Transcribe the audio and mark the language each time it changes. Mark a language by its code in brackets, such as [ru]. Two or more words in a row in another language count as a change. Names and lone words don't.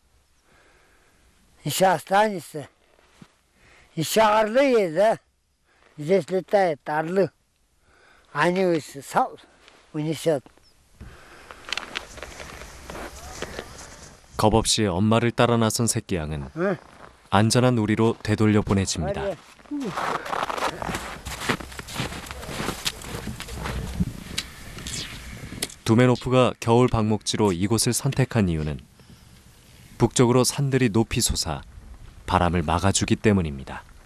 [ru] Еще останется. Еще орлы есть, да? Здесь летают орлы. Они унесет. [ko] 겁없이 엄마를 따라 나선 새끼 양은 안전한 우리로 되돌려 보내집니다. 두메노프가 겨울 방목지로 이곳을 선택한 이유는 북쪽으로 산들이 높이 솟아 바람을 막아주기 때문입니다.